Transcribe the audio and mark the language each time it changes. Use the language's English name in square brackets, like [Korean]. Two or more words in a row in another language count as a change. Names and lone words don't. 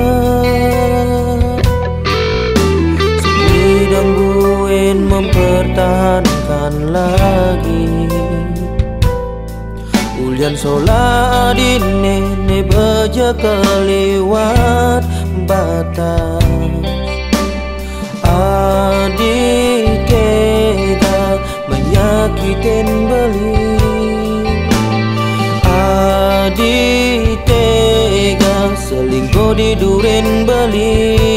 [Indonesian] sedang buin mempertahankan lagi. [Balinese] Ulian sola adine ne beja keliwat batas. [Indonesian] Adik tega menyakitin beli. Adik tega selingkuh di duren beli.